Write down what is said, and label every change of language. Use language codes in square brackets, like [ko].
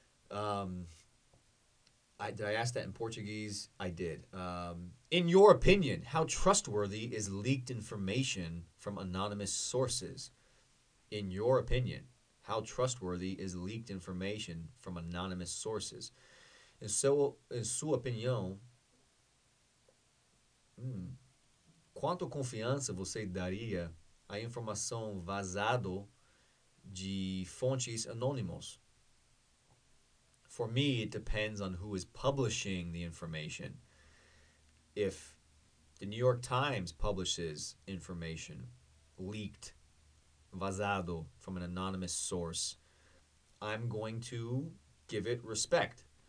[en] Did I ask that in Portuguese? I did. In your opinion, how trustworthy is leaked information from anonymous sources? In your opinion, how trustworthy is leaked information from anonymous sources? [pt] Em sua opinião, quanto confiança você daria à informação vazada de fontes anônimos? [en] For me, it depends on who is publishing the information. If the New York Times publishes information leaked, vazado, from an anonymous source, I'm going to give it respect.